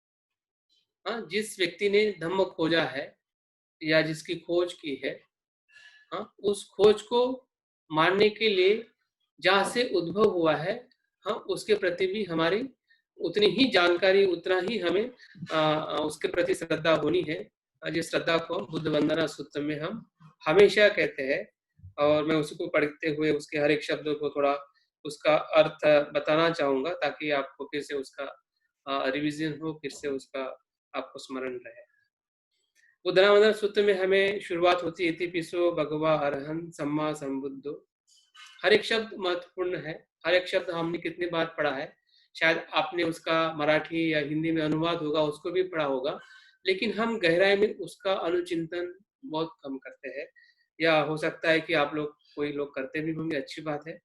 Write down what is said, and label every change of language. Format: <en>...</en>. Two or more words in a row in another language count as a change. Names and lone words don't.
<hi>हाँ, जिस व्यक्ति ने धम्म खोजा है या जिसकी खोज की है, हाँ, उस खोज को मानने के लिए जहाँ से उद्भव हुआ है, हाँ, उसके प्रति भी हमारी उतनी ही जानकारी, उतना ही हमें उसके प्रति श्रद्धा होनी है, जिस श्रद्धा को बुद्ध वंदना सूत्र में हम हमेशा कहते हैं। और मैं उसको पढ़ते हुए उसके हर एक शब्दों को थोड़ा उसका अर्थ बताना चाहूंगा, ताकि आपको फिर से उसका रिवीजन हो, फिर से उसका आपको स्मरण रहे। उद्दामदन सूत्र में हमें शुरुआत होती है,</hi> <pi>इतिपिसो भगवा अरहं सम्मा संबुद्धो।</pi> <hi>हर एक शब्द महत्वपूर्ण है, हर एक शब्द हमने कितनी बार पढ़ा है, शायद आपने उसका मराठी या हिंदी में अनुवाद होगा, उसको भी पढ़ा होगा, लेकिन हम गहराई में उसका अनुचिंतन बहुत कम करते हैं। या हो सकता है कि आप लोग, कोई लोग करते भी होंगे, अच्छी बात है।</hi>